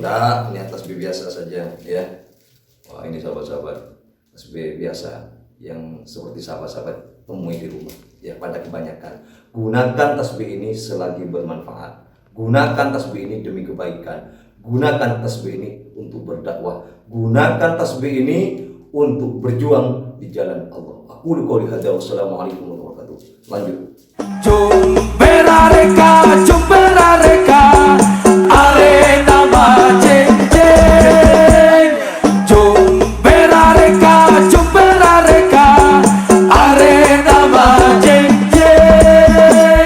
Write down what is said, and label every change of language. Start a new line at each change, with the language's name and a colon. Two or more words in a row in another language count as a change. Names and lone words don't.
Indonesian: Tidak, ini tasbih biasa saja ya. Wah, ini sahabat-sahabat, tasbih biasa yang seperti sahabat-sahabat temui di rumah ya pada kebanyakan. Gunakan tasbih ini selagi bermanfaat. Gunakan tasbih ini demi kebaikan. Gunakan tasbih ini untuk berdakwah. Gunakan tasbih ini untuk berjuang di jalan Allah.
Arabic: أقول قولي هذا، والسلام عليكم ورحمة الله وبركاته.
Indonesian: Lanjut. Jumbera reka, arena majeng jeng. Jumbera reka, arena majeng jeng.